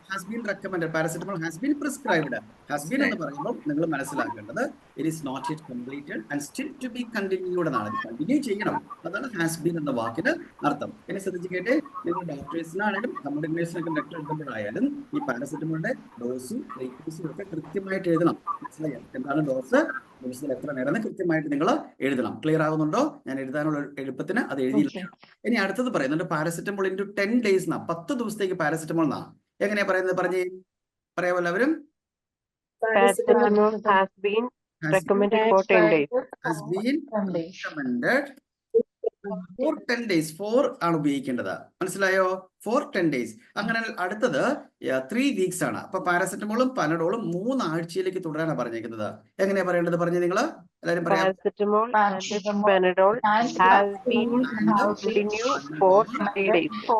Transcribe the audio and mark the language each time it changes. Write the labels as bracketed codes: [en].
[en] Paracetamol has been prescribed. Has been [ml] എന്ന് പറയുമ്പോൾ നിങ്ങൾ മനസ്സിലാക്കേണ്ടത് [en] it is not yet completed and still to be continued [ml] എന്നാണ്. Continue ചെയ്യണം, അതാണ് has been എന്ന വാക്കിന് അർത്ഥം. ഇനി ശ്രദ്ധിച്ചിട്ടെ, നിങ്ങൾ ഡോക്ടേഴ്സിനാണെങ്കിലും നമ്മുടെ ഇംഗ്ലീഷിനൊക്കെ ലെറ്റർ എഴുതുമ്പോഴായാലും ഈ പാരസെറ്റമോളിന്റെ ഡോസും ഫ്രീക്വൻസിയും ഒക്കെ കൃത്യമായിട്ട് എഴുതണം. മനസ്സിലായോ? എന്താണ് ഡോസിൽ എത്ര നേരം കൃത്യമായിട്ട് നിങ്ങൾ എഴുതണം. ക്ലിയർ ആകുന്നുണ്ടോ? ഞാൻ എഴുതാനുള്ള എളുപ്പത്തിന് അത് എഴുതിയില്ല. ഇനി അടുത്തത് പറയുന്നുണ്ട് പാരസെറ്റമോൾ ഇൻറ്റു 10 days എന്നാ, 10 ദിവസത്തേക്ക് പാരസെറ്റമോൾ എന്നാ. എങ്ങനെയാ പറയുന്നത്? പറയാമോ എല്ലാവരും? [en] Paracetamol has been recommended for 10 days. Has been recommended for 10 days. [ml] 4 ആണ് ഉപയോഗിക്കേണ്ടത്. മനസ്സിലായോ? [en] For 10 days. [ml] അങ്ങനെ അടുത്തത് 3 weeks ആണ്. അപ്പൊ പാരസെറ്റമോളും പനഡോളും 3 ആഴ്ചയിലേക്ക് തുടരാനാണ് പറഞ്ഞേക്കുന്നത്. എങ്ങനെയാ പറയേണ്ടത്? പറഞ്ഞു നിങ്ങൾ എല്ലാവരും പറയാം. [en] Paracetamol and Panadol has been continued for 3 days.